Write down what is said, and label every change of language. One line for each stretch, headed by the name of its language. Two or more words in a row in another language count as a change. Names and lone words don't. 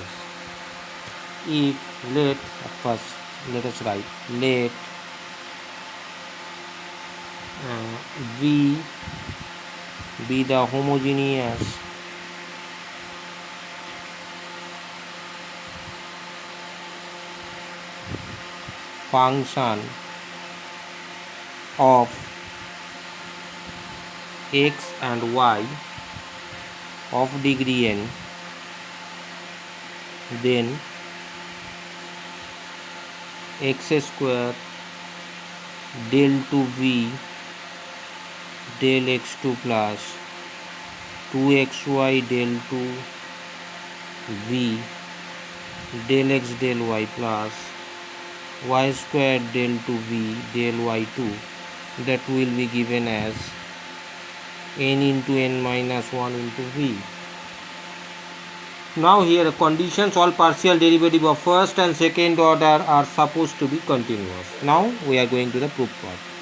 English: If let us write let V be the homogeneous function of x and y of degree n, then x square del 2v del x2 plus 2xy del 2v del x del y plus y square del 2v del y2, that will be given as n into n minus 1 into v. Now here conditions, all partial derivative of first and second order are supposed to be continuous. Now we are going to the proof part.